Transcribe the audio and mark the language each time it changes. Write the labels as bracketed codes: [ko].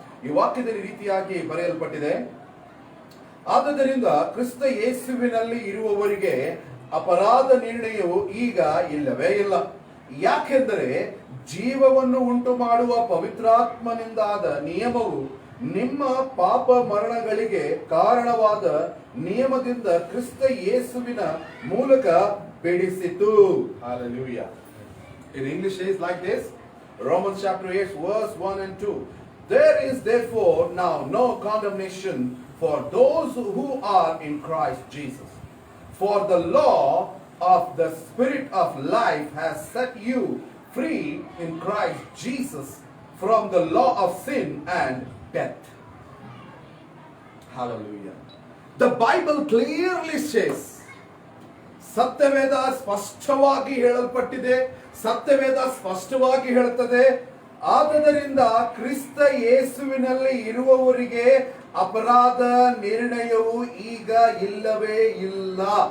[kn] ಈ ವಾಕ್ಯದಲ್ಲಿ ರೀತಿಯಾಗಿ ಬರೆಯಲ್ಪಟ್ಟಿದೆ, ಆದುದರಿಂದ ಕ್ರಿಸ್ತ ಯೇಸುವಿನಲ್ಲಿ ಇರುವವರಿಗೆ ಅಪರಾಧ ನಿರ್ಣಯವು ಈಗ ಇಲ್ಲವೇ ಇಲ್ಲ. ಯಾಕೆಂದರೆ ಜೀವವನ್ನು ಉಂಟು ಮಾಡುವ ಪವಿತ್ರಾತ್ಮನಿಂದಾದ ನಿಯಮವು ನಿಮ್ಮ ಪಾಪ ಮರಣಗಳಿಗೆ ಕಾರಣವಾದ ನಿಯಮದಿಂದ ಕ್ರಿಸ್ತ ಯೇಸುವಿನ ಮೂಲಕ ಬಿಡಿಸಿತು. [en] Hallelujah. In English it is like this. Romans chapter 8 verse 1 and 2. There is therefore now no condemnation for those who are in Christ Jesus. For the law of the Spirit of life has set you free in Christ Jesus from the law of sin and death. Hallelujah. The Bible clearly says, [kn] ಸತ್ಯವೇದ ಸ್ಪಷ್ಟವಾಗಿ ಹೇಳಲ್ಪಟ್ಟಿದೆ, ಸತ್ಯವೇದ ಸ್ಪಷ್ಟವಾಗಿ ಹೇಳುತ್ತದೆ, ಆದುದರಿಂದ ಕ್ರಿಸ್ತ ಯೇಸುವಿನಲ್ಲಿ ಇರುವವರಿಗೆ ಅಪರಾಧ ನಿರ್ಣಯವು ಈಗ ಇಲ್ಲವೇ ಇಲ್ಲ.